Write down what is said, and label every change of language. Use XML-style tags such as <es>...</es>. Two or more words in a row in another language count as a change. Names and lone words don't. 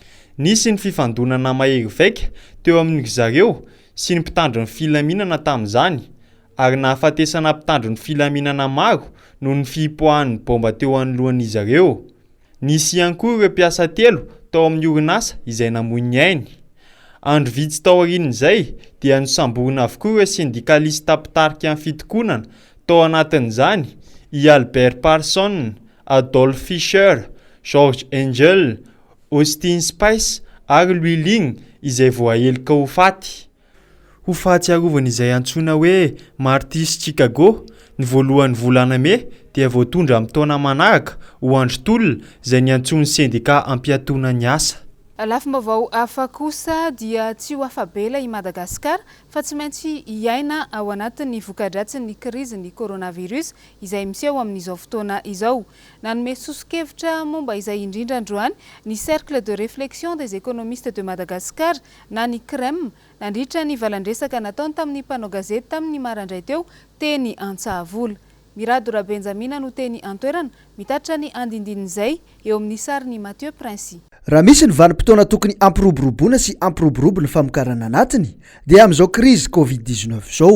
<mg>Nisy ny fifandonana mahery vaika teo amin'ny zareo sy ny mpitandro ny filaminana tamin'izany ary nahafatesana mpitandro ny filaminana maro noho ny fipoahan'ny bomba teo anoloan'izy ireo. Nisy ihany koa ireo mpiasa 3 tao amin'ny orinasa izay namoy ny ainy. Andro vitsy tao aorian'izay dia nosamborina avokoa ireo syndikalista mpitarika amin'ny fitokonana tao anatin'izany i Albert Parson, Adolf Fischer, George Engel, Austin Spice ary Louis Ling izay voahelika ho faty. Ho fahatsiarovana izay antsoina hoe Martis Chicago, ny voalohan'ny volana May dia voatondra amin'ny taona manaraka ho andro-tolona izay niantsony sendika ampiatoana ny asa. Lafim-baovao hafa kosa dia tsy ho afabela i Madagasikara fa tsy maintsy iaina ao anatin'ny voka-dratsin'ny krizin'ny coronavirus izay miseho amin'izao fotoana izao. Nanome sosokevitra momba izay indrindra androany ny</mg> <fr>Cercle de réflexion des économistes de Madagascar</fr> <mg>na ny CREM nandritra ny valandresaka nataony tamin'ny mpanao gazety tamin'ny maraindray teo teny Antsahavola. Miradora Benjamina no teny antoerana mitatra ny andindin'izay eo amin'ny sarin'ny Mathieu Princy. Raha misy ny vanim-potoana tokony ampiroboroboana sy ampiroborobo ny famokarana anatiny dia amin'izao krizy Covid-19 zao.</mg>